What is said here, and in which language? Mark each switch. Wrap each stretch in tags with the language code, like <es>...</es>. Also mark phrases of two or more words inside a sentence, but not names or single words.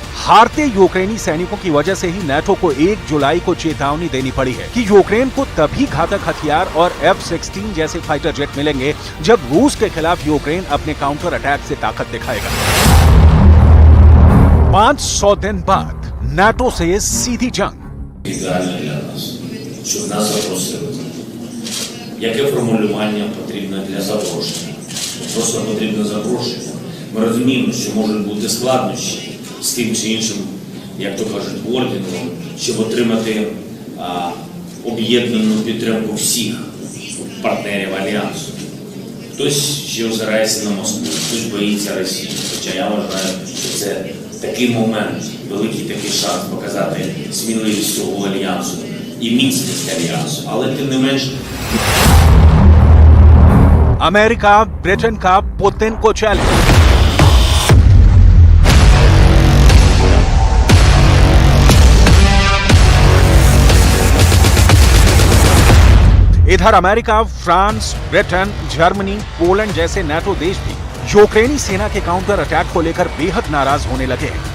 <hi>हारते यूक्रेनी सैनिकों की वजह से ही नाटो को 1 जुलाई को चेतावनी देनी पड़ी है कि यूक्रेन को तभी घातक हथियार और F-16 जैसे</hi> <en>fighter jet</en> <hi>मिलेंगे जब रूस के खिलाफ यूक्रेन अपने</hi> <en>counter attack</en> <hi>से ताकत दिखाएगा। 500 दिन बाद नाटो से सीधी जंग।</hi> <uk>Ідеально для нас, щоб нас запросили. Яке формулювання потрібно для запрошення? Просто потрібно запрошення. Ми розуміємо, що можуть бути складнощі з тим чи іншим, як то кажуть, орденом, щоб отримати об'єднану підтримку всіх партнерів Альянсу. Хтось ще озирається на Москву, хтось боїться Росії. Хоча я вважаю, що це такий момент, великий такий шанс показати сміливість цього Альянсу і міцність Альянсу. Але тим не менш...</uk> <hi>अमेरिका, ब्रिटेन का पुतिन को चैलेंज। इधर अमेरिका, फ्रांस, ब्रिटेन, जर्मनी, पोलैंड जैसे नाटो देश भी यूक्रेनी सेना के</hi> <en>counter attack</en> <hi>को लेकर बेहद नाराज होने लगे हैं।</hi>